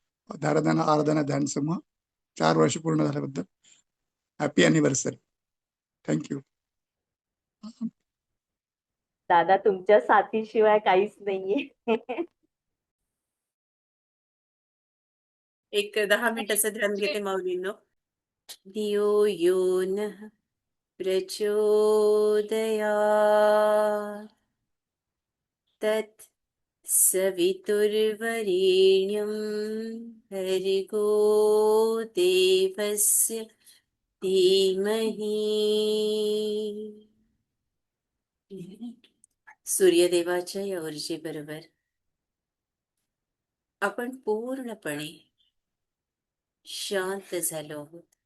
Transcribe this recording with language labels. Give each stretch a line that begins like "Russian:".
Marathi: आराधना ध्यान समूह 4 वर्ष पूर्ण झाल्याबद्दल
English: Happy anniversary.
Marathi: थँक्यू. दादा, तुमच्या साथीशिवाय काहीच नाहीये. एक 10 मिनिटाचं ध्यान घेते माऊलींनो.
Sanskrit: धियो यो नः प्रचोदयात् तत् सवितुर्वरेण्यं भर्गो देवस्य धीमहि.
Marathi: सूर्यदेवाच्या या ऊर्जेबरोबर आपण पूर्णपणे शांत झालो आहोत.